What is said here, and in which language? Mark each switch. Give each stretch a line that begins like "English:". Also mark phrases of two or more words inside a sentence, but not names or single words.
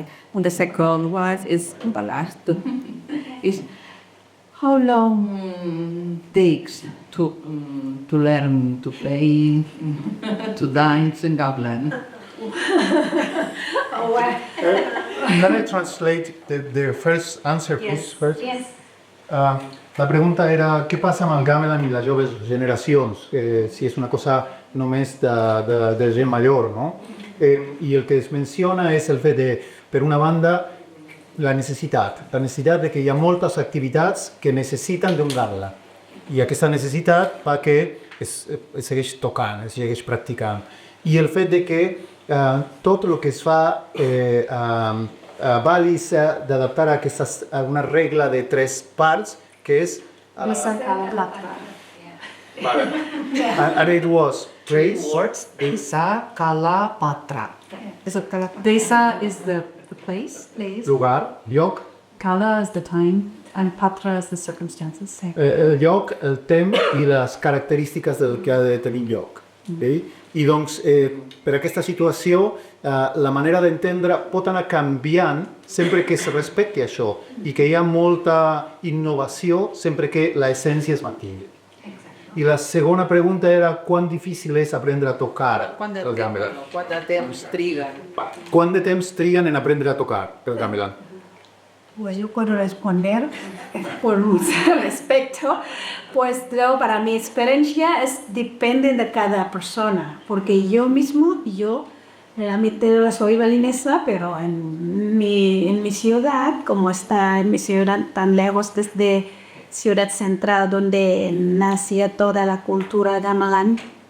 English: And the second one is last. Is how long takes to learn to play, to dance in Gamelan? Can I translate the first answer, please? First? Yes.
Catalan: La pregunta era què passa amb el gamelan i les joves generacions, si és una cosa només de gent major, no? I el que es menciona és el fet de, per una banda, la necessitat de que hi ha moltes activitats que necessiten d'un gamelan, i aquesta necessitat fa que es segueix tocant, es segueix practicant, i el fet de que tot el que es fa a Bali s'ha d'adaptar a una regla de 3 parts, que és
English: and it was praise, Words, Desa Kalapatra. Desa is the place,
Catalan: lugar, lloc,
English: Kala is the time, and Patra is the circumstances.
Catalan: el lloc, el temps i les característiques del que ha de tenir lloc. Okay? I doncs, per aquesta situació, la manera d'entendre pot anar canviant sempre que es respecti això i que hi ha molta innovació sempre que l'essència es mantingui. I la segona pregunta era quant difícil és aprendre a tocar el gamelan. Quant de temps triguen? Quant de temps triguen en aprendre a tocar el gamelan?
Spanish: Pues yo puedo responder por mucho respeto. Pues yo, para mi experiencia depende de cada persona, porque yo realmente soy balinesa, pero en mi ciudad, como está en mi ciudad tan lejos desde Ciudad Central, donde nacía toda la cultura gamelan,